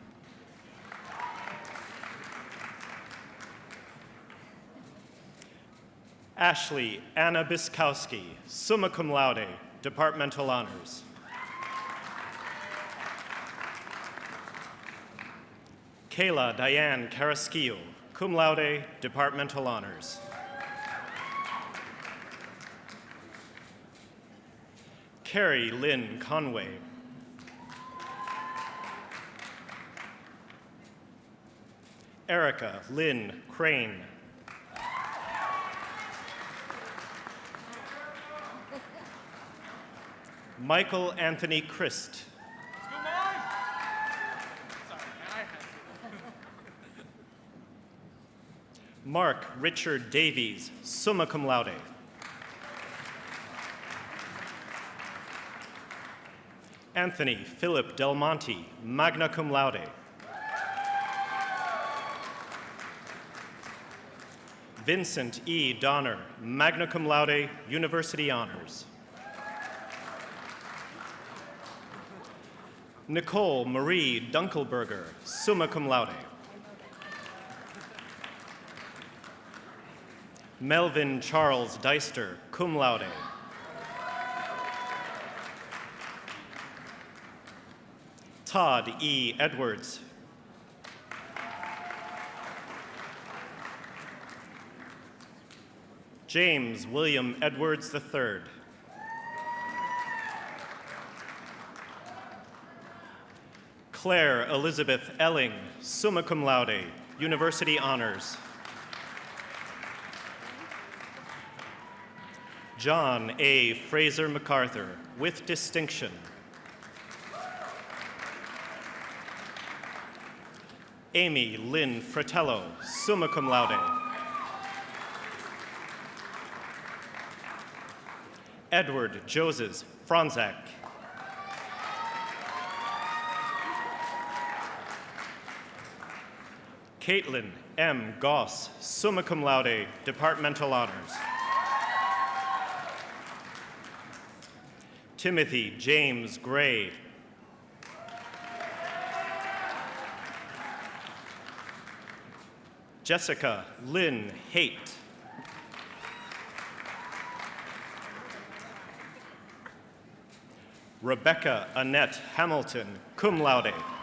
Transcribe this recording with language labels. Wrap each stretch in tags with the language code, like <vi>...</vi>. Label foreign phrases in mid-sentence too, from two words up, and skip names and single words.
<en>Ashley Anna Biskowski,</en> <la>summa cum laude,</la> <en>departmental honors. Kayla Diane Carrasquillo,</en> <la>cum laude,</la> <en>departmental honors. Carrie Lynn Conway. Erica Lynn Crane. Michael Anthony Christ. Mark Richard Davies,</en> <la>summa cum laude.</la> <en>Anthony Philip Del Monte,</en> <la>magna cum laude.</la> <en>Vincent E.</en> <la>Donner, magna cum laude,</la> <en>University Honors. Nicole Marie Dunkelberger,</en> <la>summa cum laude.</la> <en>Melvin Charles Deister,</en> <la>cum laude.</la> <en>Todd E. Edwards. James William Edwards III. Claire Elizabeth Elling,</en> <la>summa cum laude,</la> <en>University Honors. John A. Fraser MacArthur, with distinction. Amy Lynn Fratello,</en> <la>summa cum laude.</la> <en>Edward Joseph Franzak. Caitlin M.</en> <la>Goss, summa cum laude,</la> <en>departmental honors. Timothy James Gray. Jessica Lynn Haight. Rebecca Annette Hamilton,</en> <la>cum laude.</la>